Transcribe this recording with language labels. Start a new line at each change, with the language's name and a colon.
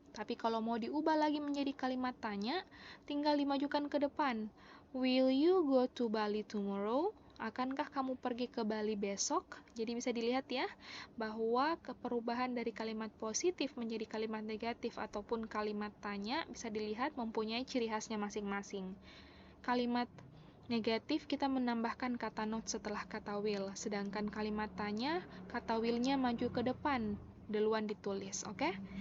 Indonesian: Tapi kalau mau diubah lagi menjadi kalimat tanya, tinggal dimajukan ke depan.
English: Will you go to Bali tomorrow?
Indonesian: Akankah kamu pergi ke Bali besok? Jadi bisa dilihat ya, bahwa perubahan dari kalimat positif menjadi kalimat negatif ataupun kalimat tanya bisa dilihat mempunyai ciri khasnya masing-masing. Kalimat negatif kita menambahkan kata not setelah kata will, sedangkan kalimat tanya kata willnya maju ke depan, duluan ditulis, oke?